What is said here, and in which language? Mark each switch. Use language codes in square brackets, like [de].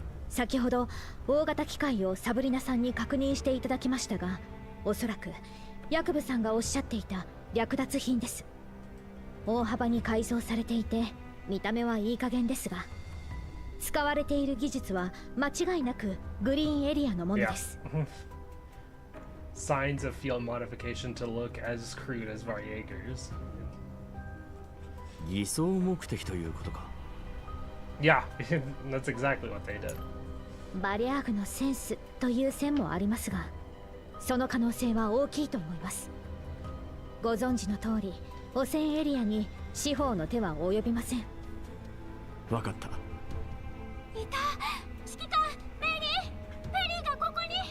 [ja] 先ほど大型機械をサブリナさんに確認していただきましたが、おそらくヤクブさんがおっしゃっていた略奪品です。大幅に改造されていて見た目はいい加減ですが、使われている技術は間違いなくグリーンエリアのものです。 [en] Signs of field modification to look as crude as Varjagers. [ja] 偽装目的ということか。 [en] Yeah, that's exactly what they did. [ja] バリアーグのセンスという線もありますが、その可能性は大きいと思います。ご存知の通り、汚染エリアに司法の手は及びません。わかった。いた。指揮官、ペリーがここに。